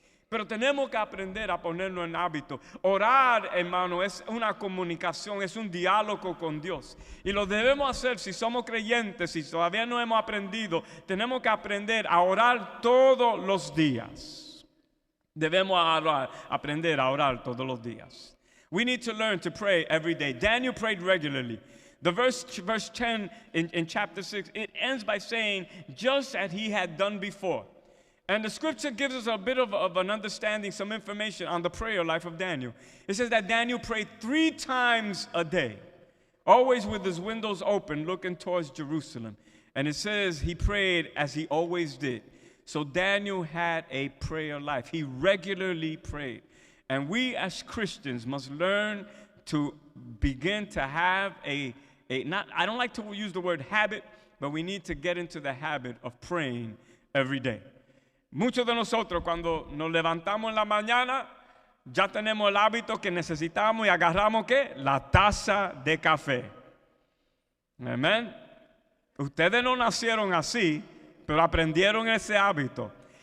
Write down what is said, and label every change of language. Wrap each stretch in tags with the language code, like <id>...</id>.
<es>Pero tenemos que aprender a ponerlo en hábito. Orar, hermano, es una comunicación, es un diálogo con Dios. Y lo debemos hacer si somos creyentes, si todavía no hemos aprendido. Tenemos que aprender a orar todos los días. Debemos aprender a orar todos los días.</es> <en>We need to learn to pray every day. Daniel prayed regularly. The verse 10 in chapter 6, it ends by saying, just as he had done before. And the scripture gives us a bit of an understanding, some information on the prayer life of Daniel. It says that Daniel prayed 3 times a day, always with his windows open, looking towards Jerusalem. And it says he prayed as he always did. So Daniel had a prayer life. He regularly prayed. And we as Christians must learn to begin to have I don't like to use the word habit, but we need to get into the habit of praying every day.</en> <es>Muchos de nosotros cuando nos levantamos en la mañana ya tenemos el hábito que necesitamos y agarramos ¿qué? La taza de café. Amén. Ustedes no nacieron así, pero aprendieron ese hábito.</es>